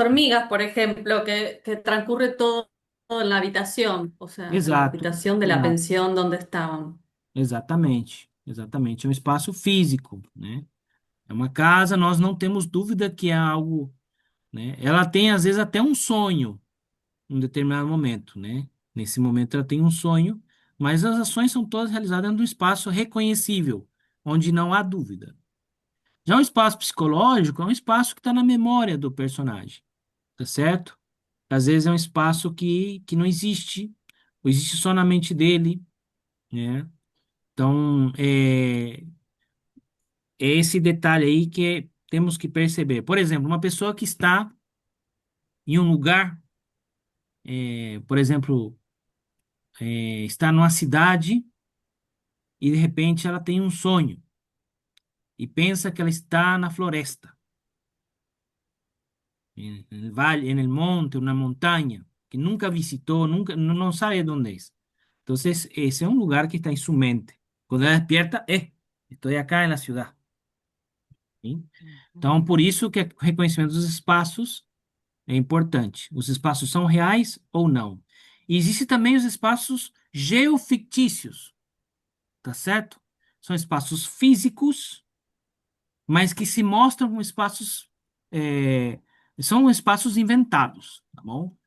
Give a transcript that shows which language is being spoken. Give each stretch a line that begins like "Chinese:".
Spanish: hormigas, por ejemplo, que transcurre todo en la habitación, o sea, en la
Portuguese: exato,
Spanish: habitación de la
Portuguese: exato,
Spanish: pensión donde estaban.
Portuguese: exatamente, é um espaço físico, né? É uma casa, nós não temos dúvida que é algo, né? Ela tem às vezes até um sonho, em um determinado momento, né? Nesse momento ela tem um sonho, mas as ações são todas realizadas dentro de um espaço reconhecível, onde não há dúvida. Já o espaço psicológico é um espaço que está na memória do personagem, tá certo? Às vezes é um espaço que não existe, ou existe só na mente dele, né? Então, é esse detalhe aí temos que perceber. Por exemplo, uma pessoa que está em um lugar, por exemplo, está numa cidade e de repente ela tem um sonho e pensa que ela está na floresta,
Spanish: en el valle, en el monte, una montaña, que nunca visitó, nunca, no sabe dónde es. Entonces, ese es un lugar que está en su mente. Cuando
Portuguese: ela
Spanish: despierta, estoy acá en la ciudad. ¿Sí?
Portuguese: Então, por isso que o reconhecimento dos espaços é importante. Os espaços são reais ou não. E existem também os espaços geofictícios, tá certo? São espaços físicos, mas que se mostram como espaços, é, são espaços inventados, tá bom?